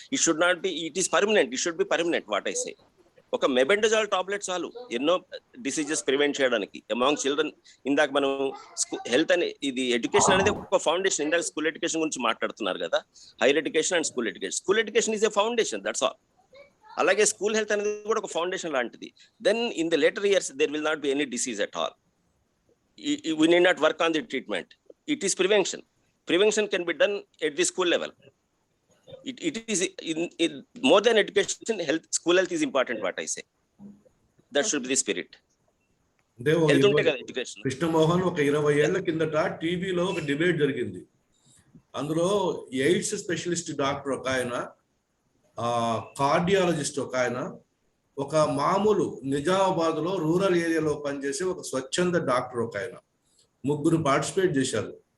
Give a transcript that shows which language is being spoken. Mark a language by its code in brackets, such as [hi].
[en] It should not be, it is permanent, it should be permanent. What I say, [te] ఒక మెబెండజాల్ tablet చాలు ఎన్నో diseases prevent చేయడానికి [en] Among children. [te] ఇందాక మనం health అనే ఇది ఎడ్యుకేషన్ అనేది ఒక ఫౌండేషన్. ఇందాక స్కూల్ ఎడ్యుకేషన్ గురించి మాట్లాడుతున్నారు కదా, higher education and school education. [en] School education is a foundation, that's all. [te] అలాగే స్కూల్ హెల్త్ అనేది కూడా ఒక ఫౌండేషన్ లాంటిది. [en] Then in the later years there will not be any disease at all. We need not work on the treatment. It is prevention. Prevention can be done at the school level. It is in more than education, health, school health is important, what I say. That should be the spirit. Health [te] unte kada [en] education. [te] Krishnamohan, ఒక 20 ఏళ్ల కిందట టీవీలో ఒక debate జరిగింది. అందులో AIDS specialist doctor ఒక ఆయన, cardiologist ఒక ఆయన, ఒక మామూలు నిజామాబాద్ లో రూరల్ ఏరియాలో పనిచేసే ఒక స్వచ్ఛంద డాక్టర్ ఒక ఆయన, ముగ్గురు పార్టిసిపేట్ చేశారు.